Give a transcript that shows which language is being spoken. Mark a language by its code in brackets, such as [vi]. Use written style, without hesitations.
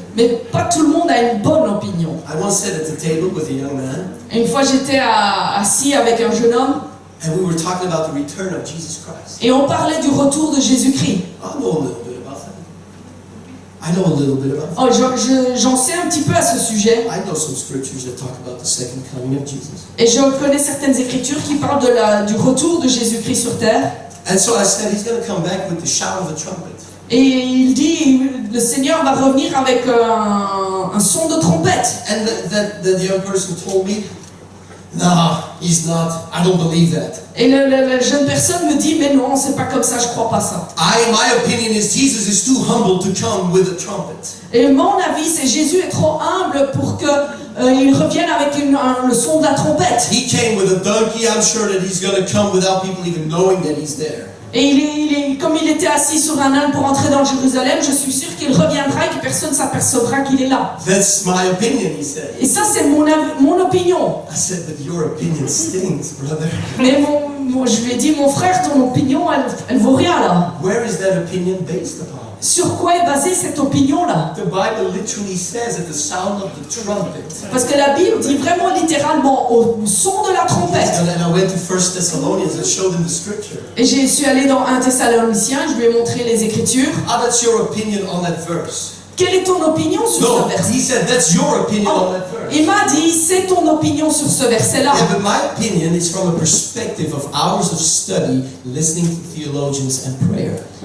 [fr] mais pas tout le monde a une bonne opinion. [en] I once sat at the table with a young man, [fr] Et une fois, j'étais assis avec un jeune homme [en] and we were talking about the return of Jesus Christ. [fr] et on parlait du retour de Jésus-Christ. [en] I know a little bit about that. I know a little bit about that. [fr] Oh, j'en sais un petit peu à ce sujet. [en] I know some scriptures that talk about the second coming of Jesus. [fr] Et je connais certaines écritures qui parlent du retour de Jésus-Christ sur terre. [en] And so I said, He's going to come back with the shout of a trumpet. [fr] Et il dit, le Seigneur va revenir avec un son de trompette. [en] And the young person told me, no, He's not. I don't believe that. [fr] Et la jeune personne me dit, mais non, c'est pas comme ça, je crois pas ça. [en] My opinion is Jesus is too humble to come with a trumpet. [fr] Et mon avis, c'est Jésus est trop humble pour que il revienne avec le son de la trompette. [en] He came with a donkey. I'm sure that He's going to come without people even knowing that He's there. [fr] Et comme il était assis sur un âne pour entrer dans Jérusalem, je suis sûr qu'il reviendra et que personne ne s'apercevra qu'il est là. [en] That's my opinion, he said. [fr] Et ça, c'est mon opinion. [en] I said, but your opinion stings, brother. [fr] Mais je lui ai dit, mon frère, ton opinion, elle vaut rien là. [en] Where is that opinion based upon? [fr] Sur quoi est basée cette opinion-là? [en] The Bible literally says at the sound of the trumpet. [fr] Parce que la Bible dit vraiment littéralement au son de la trompette. [en] And I went to 1 Thessalonians and showed him the scripture. [fr] Et je suis allé dans 1 Thessaloniciens, je lui ai montré les Écritures. [en] Ah, that's your opinion on that verse. [fr] Quelle est ton opinion sur [en] No, [fr] ce verset? [en] he said that's your opinion Oh, on that verse. [fr] il m'a dit, c'est ton opinion sur ce verset-là. [en] Yeah, but my opinion is from a perspective of hours of study, listening to theologians and prayer.